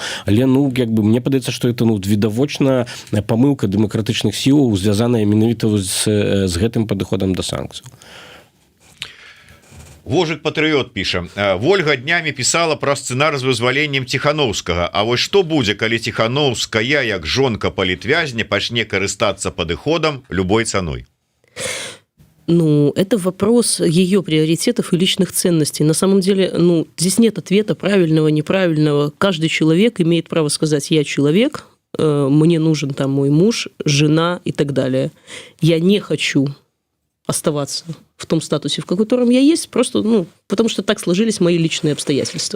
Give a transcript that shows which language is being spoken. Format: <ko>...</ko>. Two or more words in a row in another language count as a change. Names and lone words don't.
<be>Але, ну, як бы, мне падаецца, што это, ну, відавочна памылка дэмакратычных сілаў, звязаная менавіта з гэтым падыходам да санкцыяў. Вожык Патрыёт піша: Вольга днямі пісала пра сцэнар з вызваленнем Ціханаўскага. А вось што будзе, калі Ціханаўская, як жонка палітвязня, пачне карыстацца падыходам любой цаной? Ну,</be> <ru>это вопрос ее приоритетов и личных ценностей. На самом деле, ну, здесь нет ответа правильного, неправильного. Каждый человек имеет право сказать: я человек, мне нужен там мой муж, жена и так далее. Я не хочу оставаться в том статусе, в котором я есть, просто, ну, потому что так сложились мои личные обстоятельства.</ru>